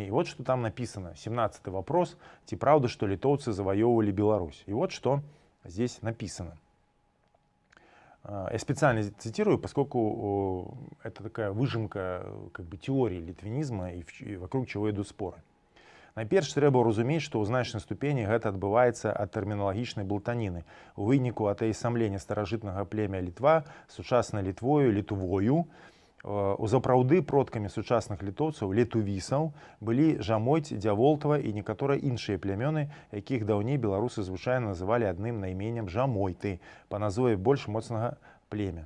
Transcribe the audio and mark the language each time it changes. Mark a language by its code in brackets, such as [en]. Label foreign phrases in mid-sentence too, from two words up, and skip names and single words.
[ru] И вот что там написано. 17-й вопрос. Ти правда, что литовцы завоевывали Беларусь? И вот что здесь написано. Я специально цитирую, поскольку это такая выжимка как бы теории литвинизма и вокруг чего идут споры. [be] Найперш трэба разумець, што ў значнай ступені гэта адбываецца ад тэрміналагічнай блытаніны. У выніку атаясамлення старажытнага племя Літва сучаснай Літвою, літувою, узапраўды продкамі сучасных літоўцаў, летувісаў, былі Жамойць, Дзяволтава і некаторыя іншыя плямёны, якіх даўней беларусы звычайна называлі адным найменнем Жамойты, па назве больш моцнага племя.